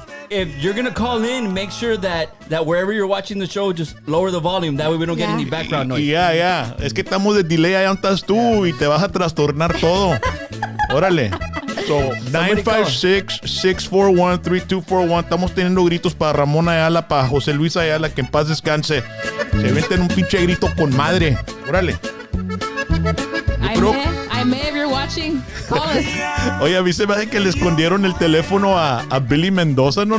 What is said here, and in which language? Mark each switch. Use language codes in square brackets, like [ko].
[en] If you're gonna call in, make sure that wherever you're watching the show, just lower the volume. That way we don't get any background noise. [es] Ya. Es que estamos de delay allá donde estás tú y te vas a trastornar todo. Órale. [en] So, 956-641-3241. [es] Estamos teniendo gritos para Ramón Ayala, para José Luis Ayala, que en paz descanse. Se venten un pinche grito con madre. Órale. [en] I may, if you're watching, call us. [es] Oye, a mí se me hace que le escondieron el teléfono a Billy Mendoza, ¿no?